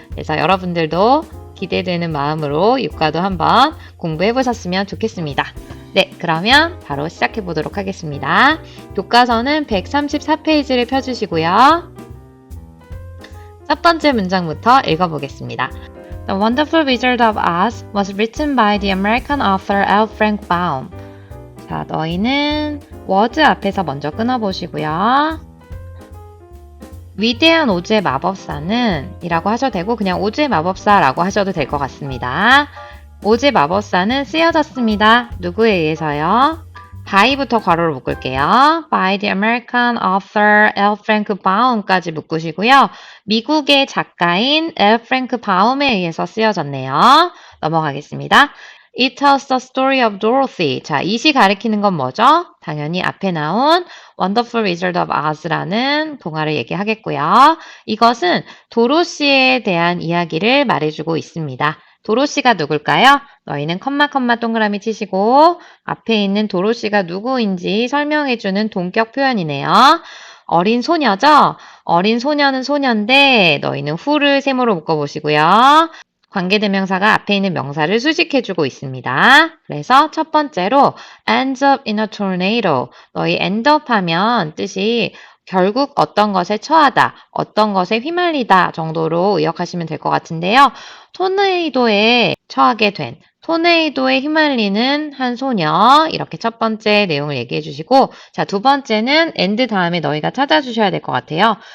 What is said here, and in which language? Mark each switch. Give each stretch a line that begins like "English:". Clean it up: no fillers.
Korean: 그래서 여러분들도 기대되는 마음으로 육과도 한번 공부해 보셨으면 좋겠습니다. 네, 그러면 바로 시작해 보도록 하겠습니다. 교과서는 134페이지를 펴주시고요. 첫 번째 문장부터 읽어보겠습니다.
English: The Wonderful Wizard of Oz was written by the American author L. Frank Baum.
Korean: 자, 너희는 was 앞에서 먼저 끊어보시고요. 위대한 오즈의 마법사는 이라고 하셔도 되고 그냥 오즈의 마법사라고 하셔도 될 것 같습니다. 오즈의 마법사는 쓰여졌습니다. 누구에 의해서요? by부터 괄호를 묶을게요.
English: by the American author L.
Korean: Frank Baum까지 묶으시고요. 미국의 작가인 L. Frank Baum에 의해서 쓰여졌네요. 넘어가겠습니다.
English: It tells the story of Dorothy.
Korean: 자, 이시 가리키는 건 뭐죠? 당연히 앞에 나온 Wonderful Wizard of Oz라는 동화를 얘기하겠고요. 이것은 도로시에 대한 이야기를 말해주고 있습니다. 도로시가 누굴까요? 너희는 컴마 동그라미 치시고 앞에 있는 도로시가 누구인지 설명해주는 동격 표현이네요. 어린 소녀죠? 어린 소녀는 소녀인데 너희는 who를 세모로 묶어보시고요. 관계대명사가 앞에 있는 명사를 수식해주고 있습니다. 그래서 첫 번째로
English: ends up in a tornado.
Korean: 너희 end up 하면 뜻이 결국 어떤 것에 처하다, 어떤 것에 휘말리다 정도로 의역하시면 될 것 같은데요. 토네이도에 처하게 된, 토네이도에 휘말리는 한 소녀 이렇게 첫 번째 내용을 얘기해 주시고 자, 두 번째는 and 다음에 너희가 찾아주셔야 될 것 같아요.